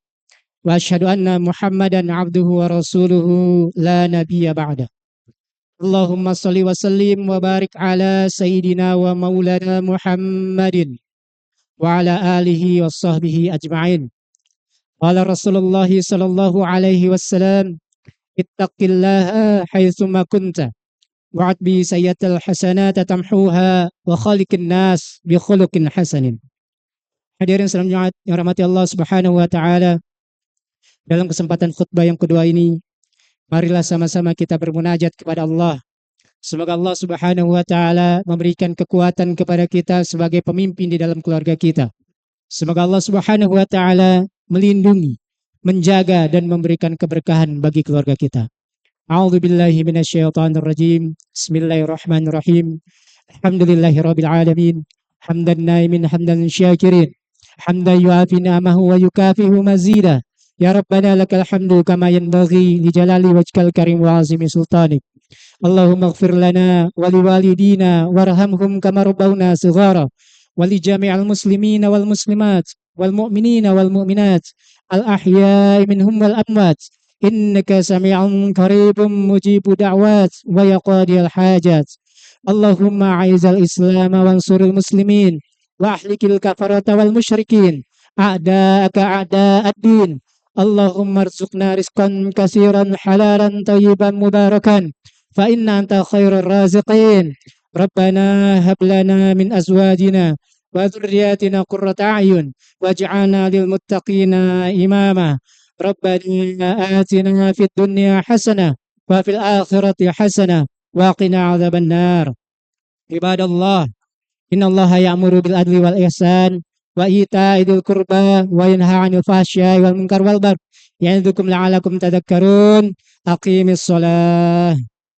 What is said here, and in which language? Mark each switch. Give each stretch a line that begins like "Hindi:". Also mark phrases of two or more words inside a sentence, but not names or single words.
Arabic: وأشهد أن محمدا عبده ورسوله لا نبي بعده. اللهم صل وسلم وبارك على سيدنا ومولانا محمد وعلى آله وصحبه أجمعين. قال رسول الله صلى الله عليه وسلم اتق الله حيثما كنت وأتبع السيئة الحسنة تمحها وخالق الناس بخلق حسن.
Indonesian: Hadirin sekalian yang rahmati Allah
Arabic: سبحانه وتعالى,
Indonesian: dalam kesempatan khutbah yang kedua ini, marilah sama-sama kita bermunajat kepada Allah. Semoga Allah
Arabic: سبحانه وتعالى
Indonesian: memberikan kekuatan kepada kita sebagai pemimpin di dalam keluarga kita. Semoga Allah
Arabic: سبحانه وتعالى
Indonesian: melindungi, menjaga dan memberikan keberkahan bagi keluarga kita.
Arabic: أعوذ بالله من الشيطان الرجيم بسم الله الرحمن الرحيم. Alhamdulillahirabbil alamin. حمدا ناعمين حمدا شاكرين. حمدا يوافي نعمه ويكافئ مزيده. يا ربنا لك الحمد كما ينبغي لجلال وجهك الكريم وعظيم سلطانك. اللهم اغفر لنا ولوالدينا وارحمهم كما ربونا صغارا ولجميع المسلمين والمسلمات والمؤمنين والمؤمنات الأحياء منهم والأموات إنك سميع قريب مجيب الدعوات ويا قاضي الحاجات. اللهم أعز الإسلام وانصر المسلمين وأهلك الكفرة والمشركين أعداءك أعداء الدين. اللهم ارزقنا رزقا كثيرا حلالا طيبا مباركا فإنك أنت خير الرازقين. ربنا هب لنا من أزواجنا وذرياتنا قرة أعين واجعلنا للمتقين إماما. ربنا آتنا في الدنيا حسنة وفي الآخرة حسنة وقنا عذاب النار. عباد الله إن الله يأمر بالعدل والإحسان وإيتاء ذي القربى وينهى عن الفحشاء والمنكر والبغي يعظكم لعلكم تذكرون. أقيموا الصلاة.